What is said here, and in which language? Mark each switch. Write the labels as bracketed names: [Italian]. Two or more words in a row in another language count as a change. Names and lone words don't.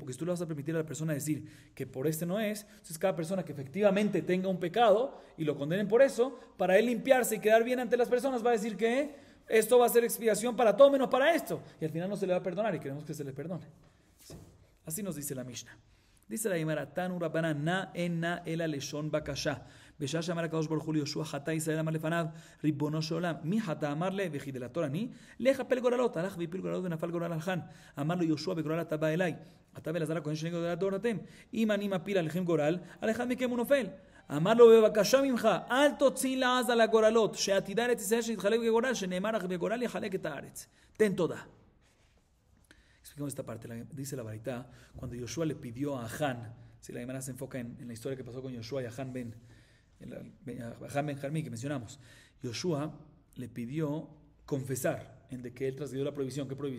[Spanish] Porque si tú le vas a permitir a la persona decir que por este no es, entonces cada persona que efectivamente tenga un pecado y lo condenen por eso, para él limpiarse y quedar bien ante las personas, va a decir que esto va a ser expiación para todo menos para esto. Y al final no se le va a perdonar y queremos que se le perdone. Sí. Así nos dice la Mishnah. Dice la Gemara, [Hebrew] תנו רבנן נא אינה אלא לשון בקשה. בשעה שאמר הקדוש ברוך הוא ליהושע חטא ישראל אמר לפניו ריבונו של עולם מי חטא אמר לה וחידלתו אני לך הפל גורלות הלך והפיל גורלות ונפל גורל על חן אמר לו יהושע בגורל אתה בא אליי אתה ואלעזר הכהן שני גורל הדור אתם אם אני מפיל עליכם גורל על אחד מכם הוא נופל אמר לו בבקשה ממך אל תוציא לעז על הגורלות שעתידה ארץ ישראל שתתחלק בגורל שנאמר לך בגורל יחלק את הארץ תן תודה. [Spanish] Explicamos esta parte, dice la Baraita, cuando Yoshua le pidió a Ahán, si la Gemara se enfoca en la historia que pasó con Yoshua y Ahán ben Jarmí que mencionamos, Yoshua le pidió confesar en de que él transgredió la prohibición. ¿Qué prohibición?